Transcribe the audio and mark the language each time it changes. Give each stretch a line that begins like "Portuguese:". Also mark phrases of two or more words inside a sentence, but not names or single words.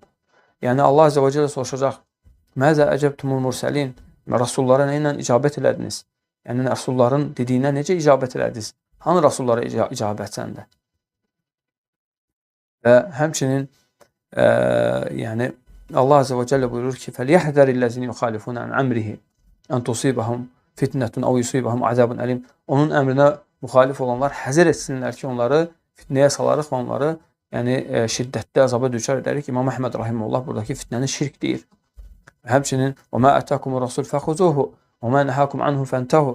Azerbaijani: Yəni, Allah Azze və Cəllə soruşacaq,
Arabic: ماذا أجبتم المرسلين,
Azerbaijani: Rasullara nə ilə icabət elədiniz? Yəni, Rasulların dediyinə necə icabət elədiniz? Hanı Rasullara icabət səndə? Və həmçinin, yəni, Allah Azze və Cəllə buyurur ki,
Arabic: فَلْيَحْذَرِ الَّذِينَ يُخَالِفُونَ عَنْ عَمْرِهِ أَنْ تُصِيبَهُمْ فتنة أو يصيبهم عذاب أليم.
Azerbaijani: Onun əmrinə müxalif olanlar həzər etsinlər ki, onları fitnəyə salarıq və onları şiddətli əzaba düçar edərik. İmam Əhməd rahimehullah buradakı fitnəni şirk deyir. Həmçinin
Arabic: وما آتاكم الرسول فخذوه وما نهاكم عنه فانتهوا.